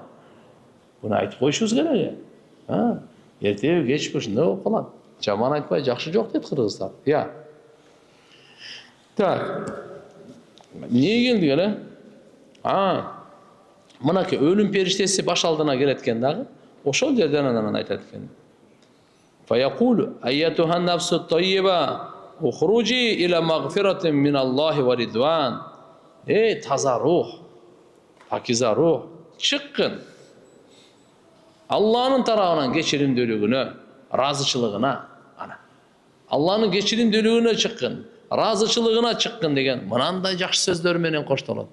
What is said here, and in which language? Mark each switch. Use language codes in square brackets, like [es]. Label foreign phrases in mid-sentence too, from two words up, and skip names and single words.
[ky] Буну айтып коюшубуз керек. Эртеби кечпи ушундай болуп калат. Жаман айтпай жакшы жок дейт кыргыздар. Так. Эмне келдик эле? Мынакей өлүм периштеси баш алдына келет экен дагы. Ошол жерден анан айтат экен. [ar] فيقول أيتها النفس الطيبة اخرجي إلى مغفرة من الله ورضوان. [ky] Таза рух, пакиза рух, чыккын. Алланын тарабынан кечиримдүүлүгүнө, разычылыгына, Алланын кечиримдүүлүгүнө чыккын, разычылыгына чыккын деген мынандай жакшы сөздөр менен коштолот.